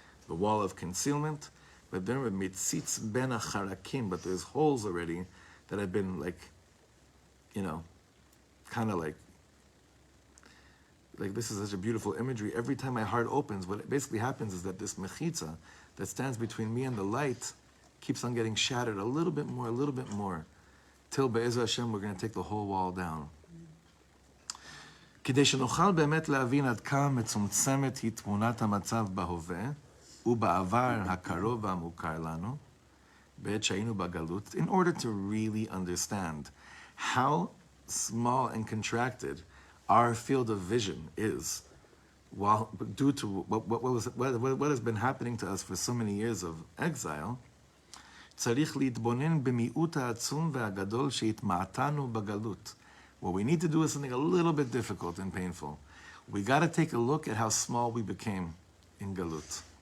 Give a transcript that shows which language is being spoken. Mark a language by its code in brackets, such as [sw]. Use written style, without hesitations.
[en] The wall of concealment, but then with mitzitz ben acharakim, but there's holes already that have been like, kind of like this is such a beautiful imagery. Every time my heart opens, what basically happens is that this mechitza that stands between me and the light keeps on getting shattered a little bit more, till Be'ezah Hashem we're going to take the whole wall down. [he] כדי שנוכל באמת להבין עד כמה מצומצמת היא תמונת המצב בהווה ובעבר הקרוב והמוכר לנו, בעת שהיינו בגלות, [en] in order to really understand how small and contracted our field of vision is due to what has been happening to us for so many years of exile, [he] צריך להתבונן במיעוט העצום והגדול שהתמעטנו בגלות. [en] What we need to do is something a little bit difficult and painful. We got to take a look at how small we became in Galut.